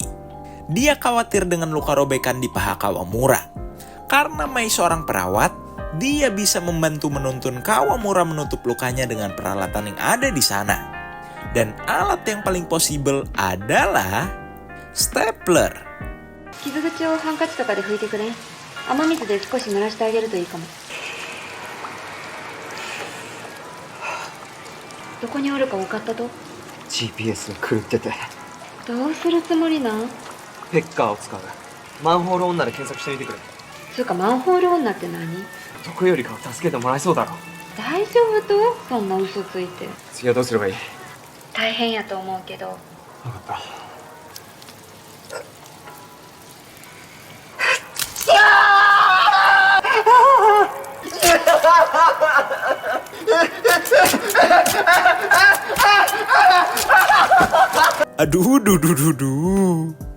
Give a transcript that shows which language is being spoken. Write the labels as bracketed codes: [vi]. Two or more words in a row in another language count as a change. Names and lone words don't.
[id] Dia khawatir dengan luka robekan di paha Kawamura. Karena Mai seorang perawat, dia bisa membantu menuntun Kawamura menutup lukanya dengan peralatan yang ada di sana. Dan alat yang paling possible adalah stapler. [ja] 傷口をハンカチとかで拭いてくれん。雨水で少し濡らしてあげるといいかも。どこにおるか分かったと？ GPS が狂っててどうするつもりなん？ペッカーを使う。マンホール女で検索してみてくれ。つうかマンホール女って何？毒よりかは助けてもらえそうだろ。大丈夫と？そんな嘘ついて。次はどうすればいい？大変やと思うけど。分かった。 [id] Aduh, duh.